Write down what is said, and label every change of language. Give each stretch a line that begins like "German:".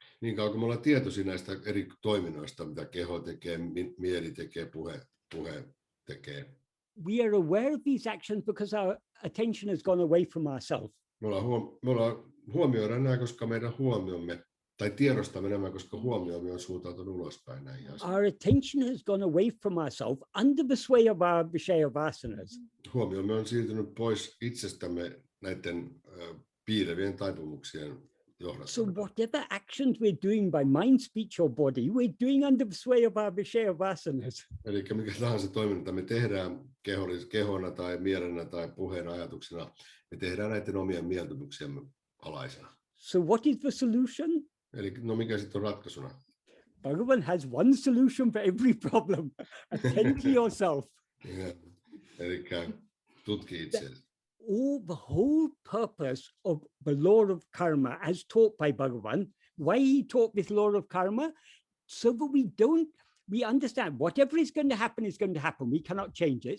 Finnish: Niin kauan kun me ollaan tietoisia näistä eri toiminnoista, mitä keho tekee, mieli tekee, puhe tekee.
English: We are aware of these actions because our attention has gone away from ourselves.
Finnish: Me huomioidaan nämä, koska meidän huomiomme, tai tiedostamme nämä, koska huomiomme on suuntautunut ulospäin näihin asioihin.
English: Our attention has gone away from ourselves under the sway of our vishaya vasanas.
Finnish: Huomiomme on siirtynyt pois itsestämme näiden piilevien taipumuksien johdosta.
English: So whatever actions we're doing by mind, speech or body, we're doing under the sway of our vishaya vasanas.
Finnish: Eli mikä tahansa toiminta me tehdään kehona tai mielenä tai puheena ajatuksena, me tehdään näiden omien mieltymyksiemme alaisena.
English: So what is the solution?
Finnish: Eli no mikä sitten on ratkaisuna?
English: Bhagavan has one solution for every problem. Attend to yourself.
Finnish: Eli tutki itseäsi.
English: All the whole purpose of the law of karma as taught by Bhagavan, why he taught this law of karma, so that we understand whatever is going to happen is going to happen. We cannot change it.